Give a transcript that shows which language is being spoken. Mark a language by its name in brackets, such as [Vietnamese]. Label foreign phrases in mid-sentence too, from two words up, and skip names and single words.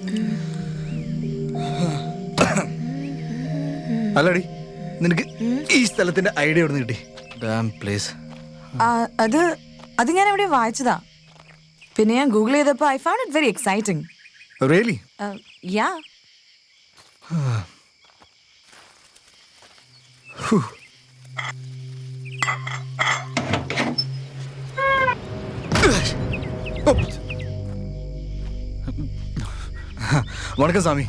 [Malayalam] അല്ലടി, നിനക്ക് ഈ സ്ഥലം സ്ഥലത്തിന്റെ ഐഡിയ എവിടെ നിന്ന് കിട്ടി? [English] dam place. [Malayalam] അത് ഞാൻ എവിടെ വായിച്ചതാ. പിന്നെ ഞാൻ ഗൂഗിൾ ചെയ്തപ്പോൾ [English] I found it very exciting. റിയലി? യാ. [Tamil] வணக்கம் சாமி.